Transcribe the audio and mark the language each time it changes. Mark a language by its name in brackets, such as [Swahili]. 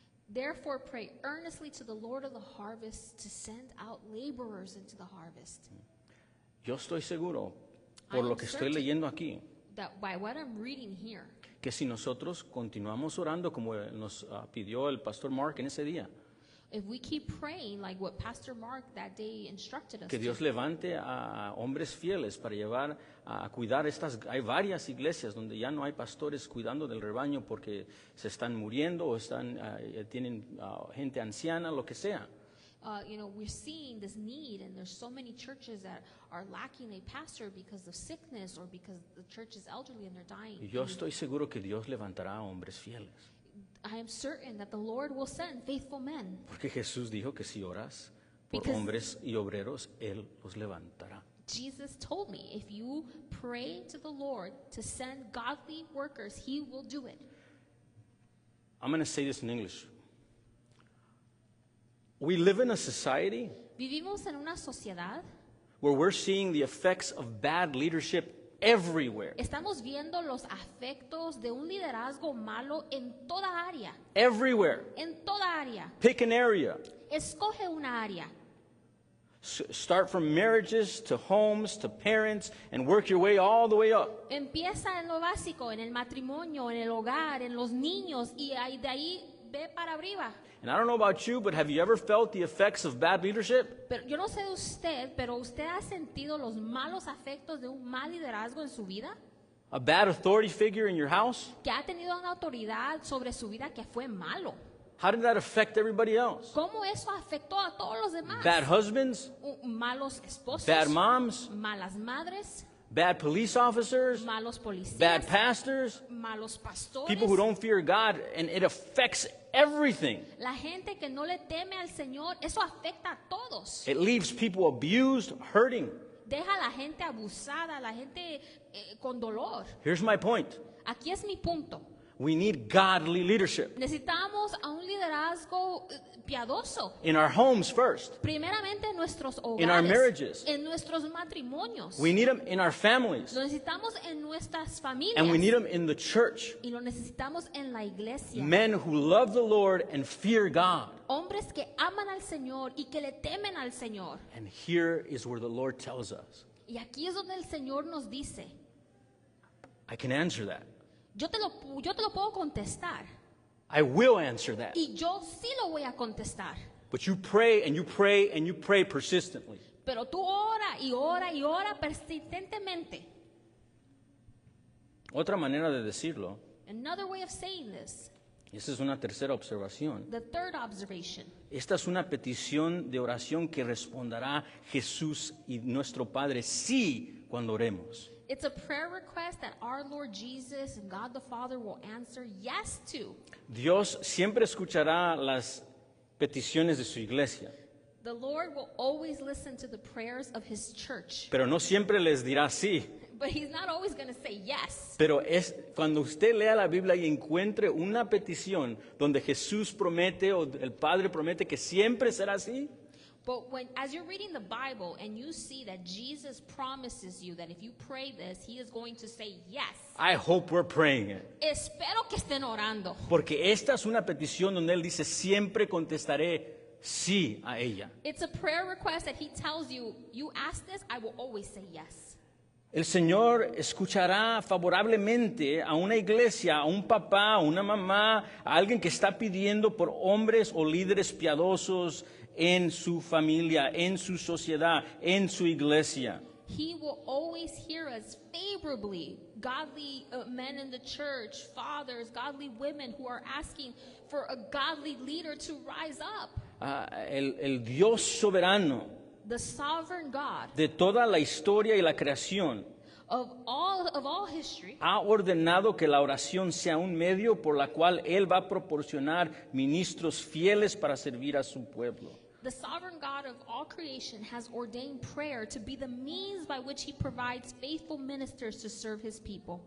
[English] Therefore, pray earnestly to the Lord of the harvest to send out laborers into the harvest. [Spanish] Yo estoy seguro, [English] I [Spanish] por [English] am [Spanish] lo que estoy [English] certain [Spanish] leyendo aquí, [English] that by what I'm reading here, [Spanish] que si nosotros continuamos orando como nos pidió el pastor Mark en ese día, [English] if we keep praying like what Pastor Mark that day instructed us [Spanish] que Dios [English] to, [Spanish] levante a hombres fieles para llevar a cuidar hay varias iglesias donde ya no hay pastores cuidando del rebaño porque se están muriendo o tienen gente anciana, lo que sea. [English] we're seeing this need, and there's so many churches that are lacking a pastor because of sickness or because the church is elderly and they're dying. [Spanish] Y yo estoy seguro que Dios levantará a hombres fieles. [English] I am certain that the Lord will send faithful men. [Spanish] Porque Jesús dijo que si oras por [English] Because- [Spanish] hombres y obreros, Él los levantará. [English] Jesus told me, if you pray to the Lord to send godly workers, He will do it. I'm going to say this in English. We live in a society [Spanish] Vivimos en una sociedad, [English] where we're seeing the effects of bad leadership everywhere. [Spanish] estamos viendo los afectos de un liderazgo malo en toda área, [English] Everywhere. [Spanish] en toda área. [English] Pick an area. [Spanish] Escoge una área. [English] Start from marriages to homes to parents and work your way all the way up. [Spanish] Empieza en lo básico, en el matrimonio, en el hogar, en los niños, y de ahí ve para arriba. [English] And I don't know about you, but have you ever felt the effects of bad leadership? [Spanish] Pero yo no sé de usted, pero ¿usted ha sentido los malos afectos de un mal liderazgo en su vida? [English] A bad authority figure in your house? [Spanish] Que ha tenido una autoridad sobre su vida que fue malo. [English] How did that affect everybody else? [Spanish] ¿Cómo eso afectó a todos los demás? [English] Bad husbands? [Spanish] Malos esposos, [English] Bad moms? [Spanish] malas madres, [English] Bad police officers? [Spanish] malos policías, [English] Bad pastors? [Spanish] malos pastores, [English] People who don't fear God, and it affects everything. [Spanish] la gente que no le teme al Señor, eso afecta a todos. [English] It leaves people abused, hurting. [Spanish] Deja a la gente abusada, a la gente con dolor. [English] Here's my point. [Spanish] Aquí es mi punto. [English] We need godly leadership [Spanish] Necesitamos a un liderazgo piadoso. [English] in our homes first. [Spanish] Primeramente en nuestros [English] In our [Spanish] hogares, [English] marriages. [Spanish] en nuestros matrimonios. [English] We need them in our families. [Spanish] Lo necesitamos en nuestras familias. [English] And we need them in the church. [Spanish] Y lo necesitamos en la iglesia. [English] Men who love the Lord and fear God. [Spanish] Hombres que aman al Señor y que le temen al Señor. [English] And here is where the Lord tells us, [Spanish] Y aquí es donde el Señor nos dice, [English] I can answer that. [Spanish] yo te lo puedo contestar. [English] I will answer that. [Spanish] Y yo sí lo voy a contestar. [English] But you pray and you pray and you pray persistently. [Spanish] Pero tú ora y ora y ora persistentemente. Otra manera de decirlo, [English] Another way of saying this, [Spanish] esa es una tercera observación. [English] the third observation. [Spanish] Esta es una petición de oración que responderá Jesús y nuestro Padre sí cuando oremos. [English] It's a prayer request that our Lord Jesus and God the Father will answer yes to. [Spanish] Dios siempre escuchará las peticiones de su iglesia, [English] The Lord will always listen to the prayers of His church, [Spanish] pero no siempre les dirá sí. [English] but He's not always going to say yes. [Spanish] Pero es cuando usted lea la Biblia y encuentre una petición donde Jesús promete o el Padre promete que siempre será así, [English] But as you're reading the Bible and you see that Jesus promises you that if you pray this, He is going to say yes. I hope we're praying it. [Spanish] Espero que estén orando. Porque esta es una petición donde Él dice, siempre contestaré sí a ella. [English] It's a prayer request that He tells you, you ask this, I will always say yes. [Spanish] El Señor escuchará favorablemente a una iglesia, a un papá, a una mamá, a alguien que está pidiendo por hombres o líderes piadosos en su familia, en su sociedad, en su iglesia. [English] He will always hear us favorably. Godly men in the church, fathers, godly women who are asking for a godly leader to rise up. [Spanish] El Dios soberano [English] The sovereign God [Spanish] de toda la historia y la creación [English] of all history [Spanish] ha ordenado que la oración sea un medio por la cual Él va a proporcionar ministros fieles para servir a su pueblo. [English] The sovereign God of all creation has ordained prayer to be the means by which he provides faithful ministers to serve his people.